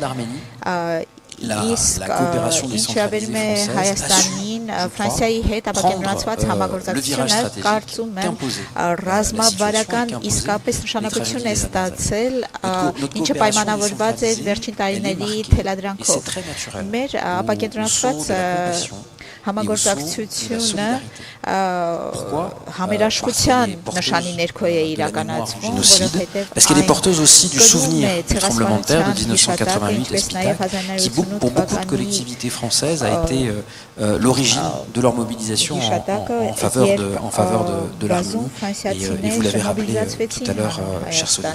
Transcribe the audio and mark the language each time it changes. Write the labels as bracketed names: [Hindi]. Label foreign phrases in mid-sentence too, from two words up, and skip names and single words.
[Armenian] իսկ ինչավերում է Հայաստանին Ֆրանսիայի հետ ապակենտրոնացված համագործակցությունը կարծում եմ ռազմավարական իսկապես նշանակություն է ստացել ինչը պայմանավորված է վերջին տարիների թելադրանքով մեր ապակենտրոնացված համագործակցությունը համերաշխության նշանի ներքո է իրականացվում, որովհետև [French] parce qu'elle est porteuse aussi du souvenir du tremblement de terre de 1988 qui pour beaucoup de collectivités françaises a été l'origine de leur mobilisation en faveur de l'Arménie et vous l'avez rappelé tout à l'heure chère Sonia.